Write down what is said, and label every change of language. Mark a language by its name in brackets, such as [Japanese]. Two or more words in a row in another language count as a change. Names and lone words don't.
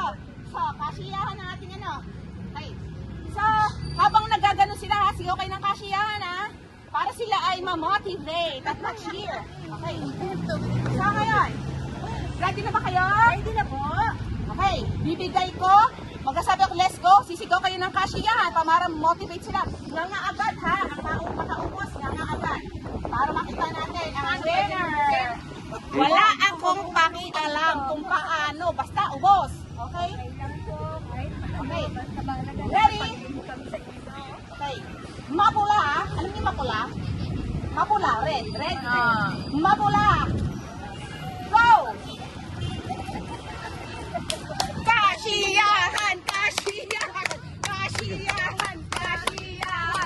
[Filipino] So, kasiyahan ng ating ano. Okay. So, habang nagagano sila ha, sigaw kayo ng kasiyahan ha. Para sila ay ma-motivate at ma-cheer. Okay. So, ngayon. Ready na ba kayo? Ready na po. Okay. Bibigay ko. Magkasabi ako, [English] let's go. [Filipino] Sisigaw kayo ng kasiyahan para motivate sila. Nga nga agad ha. Ang makaubos, nga nga agad. Para makita natin ang winner. Wala akong pakialam kung paano. Basta ubos. Okay? Okay. Ready? Okay. Mapula. Alam niyo mapula? Mapula. [English] Red. Red. [Filipino] Mapula. Go! Kasiyahan! Kasiyahan! Kasiyahan! Kasiyahan!